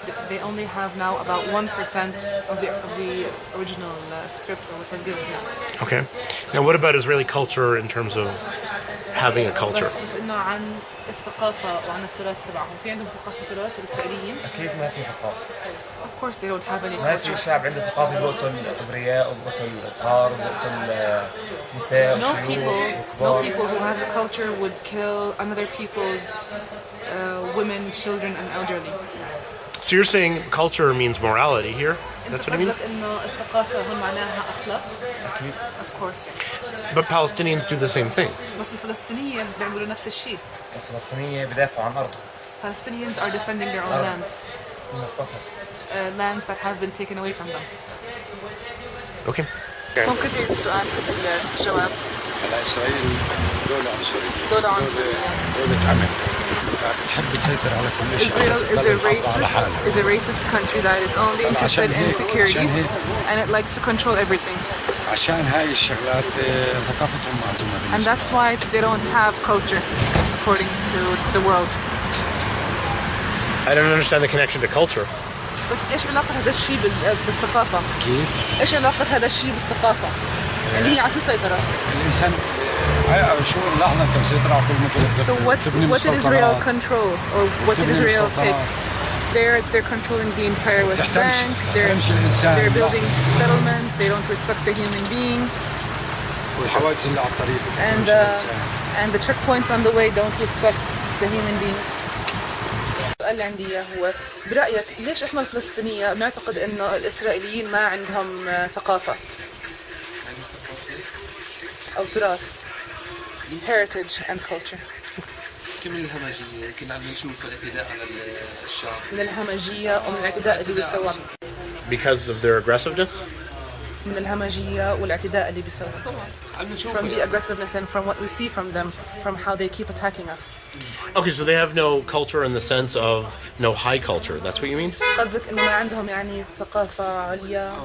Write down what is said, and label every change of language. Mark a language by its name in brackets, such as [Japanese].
[English] They only have now about 1% of the original script or what was given to them. Okay. Now, what about Israeli culture in terms of having a culture? [Arabic] بس إنه عن الثقافة وعن التراث تبعهم، في عندهم ثقافة تراث الإسرائيليين؟ أكيد ما في ثقافة. [English] Of course they don't have any culture. [Arabic] ما في شعب عنده ثقافة بقتل أبرياء وبقتل صغار وبقتل نساء وشيوخ وكبار. [English] No people who has a culture would kill another people's women, children, and elderly. So you're saying culture means morality here? That's what I mean? [Arabic] إنه الثقافة هون معناها أخلاق. أكيد. [English] Of course. But Palestinians do the same thing. [Arabic] بس الفلسطينيين بيعملوا نفس الشيء. الفلسطينيين بدافعوا عن أرضهم. [English] Palestinians are defending their own lands. Lands that have been taken away from them. Okay. [Arabic] ممكن في السؤال الجواب. إسرائيل دولة عنصرية. دولة عنصرية. دولة عمل. فبتحب تسيطر على كل شيء. [English] Israel is a racist country that is only interested in security and it likes to control everything. [Arabic] عشان هاي الشغلات ثقافتهم معدومة. [English] And that's why they don't have culture according to the world. I don't understand the connection to culture. [Arabic] بس ايش علاقة هذا الشيء بالثقافة؟ كيف؟ ايش علاقة هذا الشيء بالثقافة؟ اللي هي على السيطرة. الإنسان شو اللحظة أنت مسيطر على كل ما [English] So what did Israel control or what did Israel take? They're controlling the entire West Bank. They're building settlements. They don't respect the human being. [Arabic] والحواجز اللي على الطريق. [English] And the checkpoints on the way don't respect the human beings. [Arabic] السؤال اللي عندي إياه هو برأيك ليش إحنا الفلسطينية بنعتقد إنه الإسرائيليين ما عندهم ثقافة أو تراث [English] heritage and culture؟ [Arabic] من الهمجية كنا عم نشوف الاعتداء على الشعب. من الهمجية ومن الاعتداء اللي بيسووه. [English] Because of their aggressiveness? [Arabic] من الهمجية والاعتداء اللي بيسووه. [English] From the aggressiveness and from what we see from them, from how they keep attacking us. Okay, so they have no culture in the sense of no high culture. That's what you mean? [Arabic] قصدك إنه ما عندهم يعني ثقافة عليا.